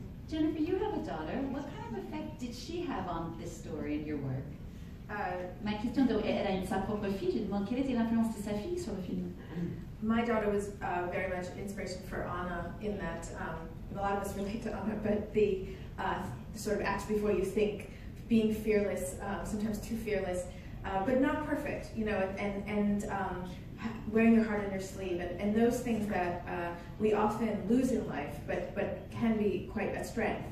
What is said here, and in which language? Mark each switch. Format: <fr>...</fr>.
<en>Jennifer, you have a daughter. What kind of effect did she have on this story and your work?</en> <fr>Ma question, elle a sa propre fille. Je demande quelle était l'influence de sa fille sur le film.</fr> <en>My daughter was very much inspiration for Anna in that a lot of us relate to Anna, but the sort of act before you think, being fearless, sometimes too fearless, but not perfect, and wearing your heart on your sleeve, and those things that we often lose in life, but can be quite a strength.</en>